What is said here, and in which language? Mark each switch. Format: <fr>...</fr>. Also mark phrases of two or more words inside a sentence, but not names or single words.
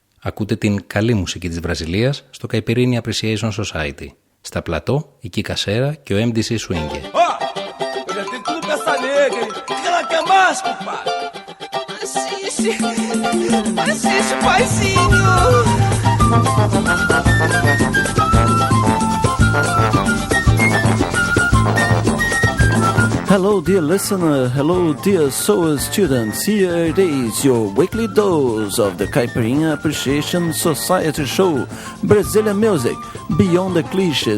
<el>Ακούτε την καλή μουσική της Βραζιλίας στο Caipirinha Appreciation Society. Στα πλατό, η Kika Serra και ο MDC Swing.</el> <pt>Eu já tenho tudo pra essa nega, hein? O que ela quer mais, compadre? Assiste, paizinho!</pt> <en>Hello, dear listener. Hello, dear soul students. Here it is, your weekly dose of the Caipirinha Appreciation Society show, Brazilian music, beyond the cliches.</en>